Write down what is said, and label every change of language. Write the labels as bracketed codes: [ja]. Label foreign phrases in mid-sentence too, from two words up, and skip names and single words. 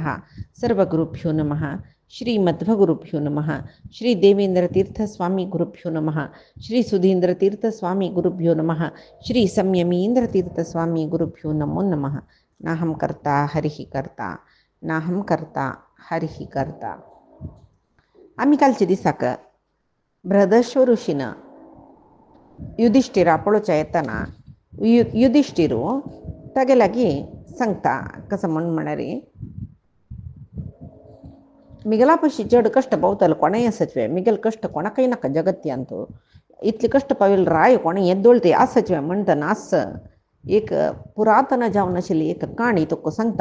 [sa] सर्वगुरुभ्यो नमः। श्रीमध्वगुरुभ्यो नमः। श्री देवेन्द्रतीर्थस्वामी गुरुभ्यो नमः। श्री सुधीन्द्रतीर्थस्वामी गुरुभ्यो नमः। श्री संयमीन्द्रतीर्थस्वामी गुरुभ्यो नमो नमः। नाहं कर्ता हरिः कर्ता नाहं कर्ता हरिः कर्ता. [kok] आम्ही कालच्या दिसाक बृहदश्व ऋषीनं युधिष्ठिरा पळोवच्या येताना युधिष्ठिरू तागे लागीं सांगता कसं म्हणल्यार मिगला पशी चड कश्ट पावतलो कोणेय आसचवे मिगल कश्ट कोणाकय नाका जगत्यांतू इतले कश्ट पाविल राय कोणे येदोळते आसचवे म्हणटना आस एक पुरातन जावन आशिल्ली एक काणी तुका सांगता.